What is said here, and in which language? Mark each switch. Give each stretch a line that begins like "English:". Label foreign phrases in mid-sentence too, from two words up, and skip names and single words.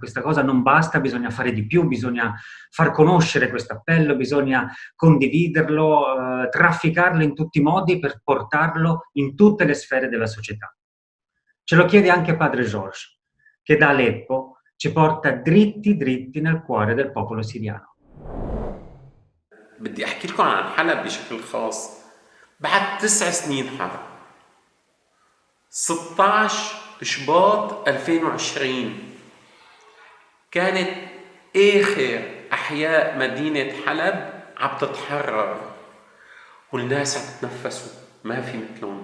Italian: Questa cosa non basta, bisogna fare di più, bisogna far conoscere questo appello, bisogna condividerlo, trafficarlo in tutti i modi per portarlo in tutte le sfere della società. Ce lo chiede anche Padre George, che da Aleppo ci porta dritti dritti nel cuore del popolo siriano.
Arabic: بدي أحكي لكم عن حلب بشكل خاص. بعد 9 سنين حرب 16 شباط 2020 كانت آخر أحياء مدينة حلب عم تتحرر والناس عم تتنفسوا ما في مثلهم.